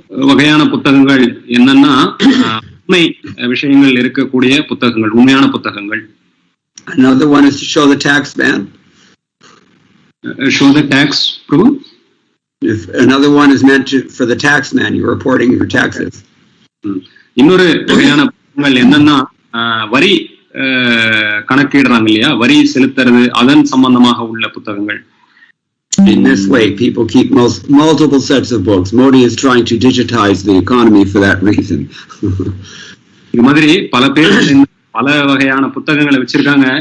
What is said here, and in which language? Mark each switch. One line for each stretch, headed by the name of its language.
Tamil: வகையான புத்தகங்கள் என்னன்னா உண்மை விஷயங்கள் இருக்கக்கூடிய புத்தகங்கள், உண்மையான புத்தகங்கள்.
English: Another one is to show the tax man. Show the tax, prabhu. If another one is meant for the tax man, you're reporting your taxes.
Tamil: இன்னொரு வகையான புத்தகங்கள் என்னன்னா வரி கணக்கிடுறாங்க இல்லையா, வரி செலுத்துறது அதன் சம்பந்தமாக உள்ள புத்தகங்கள்.
English: In this way, people keep multiple sets of books. Modi is trying to digitize the economy for that reason.
Tamil: இது மாதிரி பல பேர் பல வகையான புத்தகங்களை வச்சிருக்காங்க.